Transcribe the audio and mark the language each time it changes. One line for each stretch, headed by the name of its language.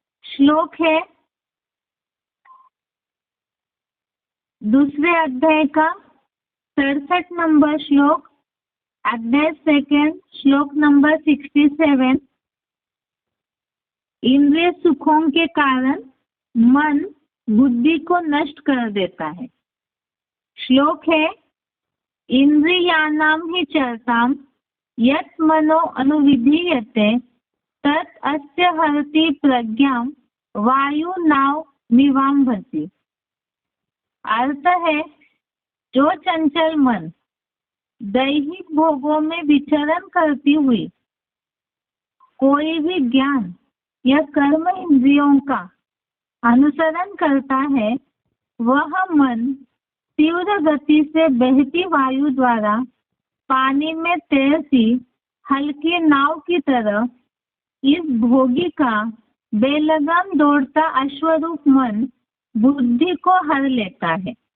Hindi: श्लोक है दूसरे अध्याय का 67 नंबर श्लोक, अध्याय 2 श्लोक नंबर 67। इंद्रिय सुखों के कारण मन बुद्धि को नष्ट कर देता है। श्लोक है,
Sanskrit: इंद्रियाणां हि चरतां यत् मनो अनुविधीयते तत् अस्य हरति प्रज्ञां वायुनाव मिवाम्भसि।
Hindi: अर्थ है, जो चंचल मन दैहिक भोगों में विचरण करती हुई कोई भी ज्ञान या कर्म इंद्रियों का अनुसरण करता है, वह मन तीव्र गति से बहती वायु द्वारा पानी में तैरती हल्की नाव की तरह इस भोगी का बेलगाम दौड़ता अश्वरूप मन बुद्धि को हर लेता है।